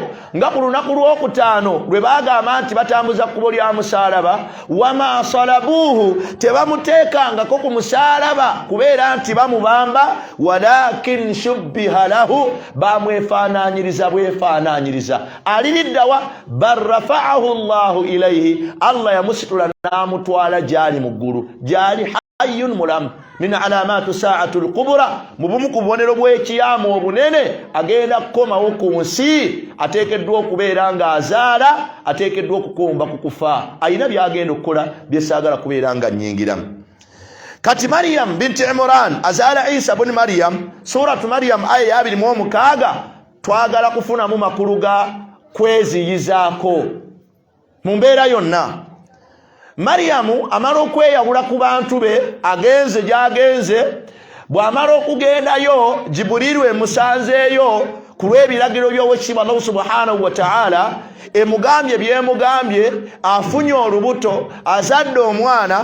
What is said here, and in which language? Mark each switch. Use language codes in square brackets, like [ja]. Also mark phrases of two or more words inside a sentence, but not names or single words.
[lg] Nga ku lunaku lw'okutaano lwe bagamba nti batambuza kkubo lya musaalaba, [ar] وما صلبوه, [lg] tebamuteekangako ku musaalaba kubeera nti bamubamba, [ar] ولكن شبه لهم, [lg] bamwefaanaanyiriza bwefaanaanyiriza. [ar] بل رفعه الله إليه, [lg] Allah yamusitula n'amutwala gyali mu ggulu, gyali hayyun mulamu. [ar] من علامات الساعة الكبرى, [lg] mu bumu ku bubonero bw'ekiyama obunene, agenda kukomawo ku nsi. Ateekeddwa okubeera ng'azaala, ateekeddwa okukomba ku kufa. Ayina by'agenda okukola bye saagala kubeera nga nnyingiramu. Kati Maryam binti Imran azaala Isa buni Maryam, suratu Maryam aya ya 26. Twagala kufunamu makulu ga kweziyizaako mu mbeera yonna. Maryamu amala okweyawula ku bantu be, agenze gy'agenze. Bw'amala okugendayo, Jibuliru emusanzeeyo ku lw'ebiragiro by'Oweekitiibwa Allah [ar] سبحانه وتعالى, [lg] emugambye byemugambye, afunye olubuto, azadde omwana.